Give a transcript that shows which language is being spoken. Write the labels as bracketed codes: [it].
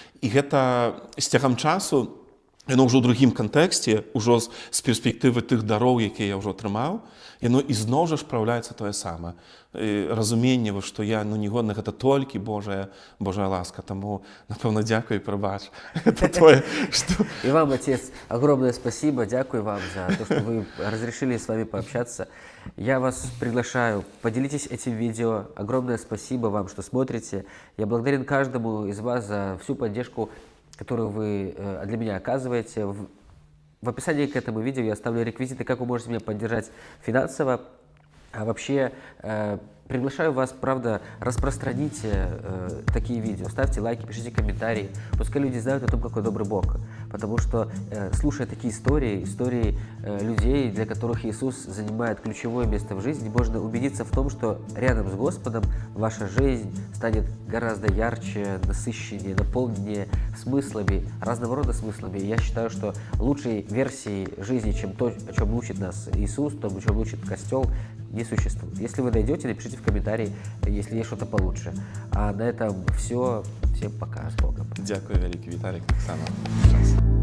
[be] І гэта з цягам часу, яно ўжо ў другім кантэксце, ўжо з перспектывы тых дароў, якія я ўжо атрымаў, яно ізноў жа ж праяўляецца тое самае. Разуменне, што я, ну, не годны, гэта толькі Божая ласка. Таму, напэўна, дзякуй і прабач. Это тое, што... [ru] И вам, отец, огромное спасибо. [uk] Дякую [ru] вам за то, что вы разрешили с вами пообщаться. Я вас приглашаю, поделитесь этим видео. Огромное спасибо вам, что смотрите. Я благодарен каждому из вас за всю поддержку, которую вы для меня оказываете. В описании к этому видео я оставлю реквизиты, как вы можете меня поддержать финансово. А вообще, приглашаю вас, правда, распространите такие видео, ставьте лайки, пишите комментарии, пускай люди знают о том, какой добрый Бог. Потому что, слушая такие истории людей, для которых Иисус занимает ключевое место в жизни, можно убедиться в том, что рядом с Господом ваша жизнь станет гораздо ярче, насыщеннее, наполненнее смыслами, разного рода смыслами. И я считаю, что лучшей версии жизни, чем то, о чем учит нас Иисус, то, о чем учит Костел, не существует. Если вы найдете, напишите в комментарии, если есть что-то получше. А на этом все. Всем пока. С Богом. [uk] Дякую, великий Віталік, так само.